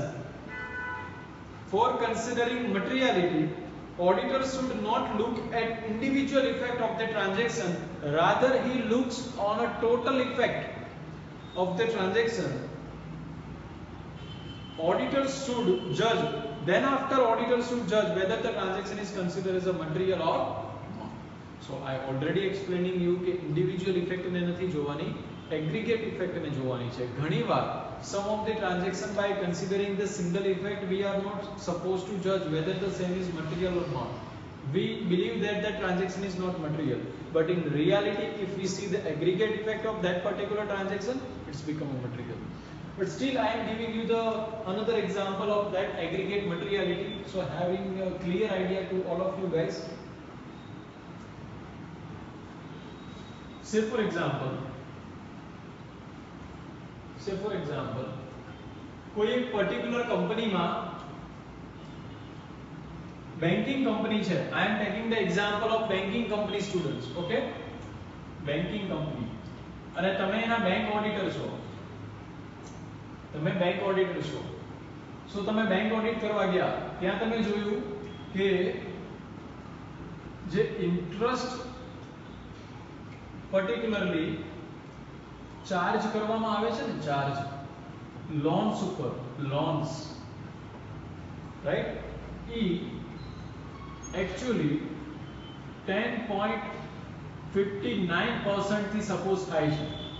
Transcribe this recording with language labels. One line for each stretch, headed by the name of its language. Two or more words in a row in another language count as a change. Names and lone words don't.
English: For considering materiality, auditor should not look at individual effect of the transaction, rather he looks on a total effect of the transaction. Auditor should judge, then after auditor should judge whether the transaction is considered as a material or not. So I already explaining you કે individual effect
Gujarati: ને નથી જોવાની,
English: aggregate effect
Gujarati: ને જોવાની છે.
English: ઘણીવાર some of the transaction, by considering the single effect, we are not supposed to judge whether the same is material or not. We believe that the transaction is not material, but in reality if we see the aggregate effect of that particular transaction, it's become a material. But still I am giving you the another example of that aggregate materiality, so having a clear idea to all of you guys. Say for example,
Gujarati: કોઈ એક પર્ટિક્યુલર કંપનીમાં
English: banking company
Gujarati: છે.
English: I am taking the example of banking company students, okay? banking company,
Gujarati: અને તમે એના
English: bank auditor
Gujarati: છો. સો તમે
English: bank audit
Gujarati: કરવા ગયા, ત્યાં તમે જોયું કે જે ઇન્ટરેસ્ટ
English: particularly charge
Gujarati: કરવામાં આવે છે ને,
English: charge loans
Gujarati: ઉપર, લોન્સ, રાઈટ, ઈ एक्चुअली 10.59% થી સપોઝ થાય છે.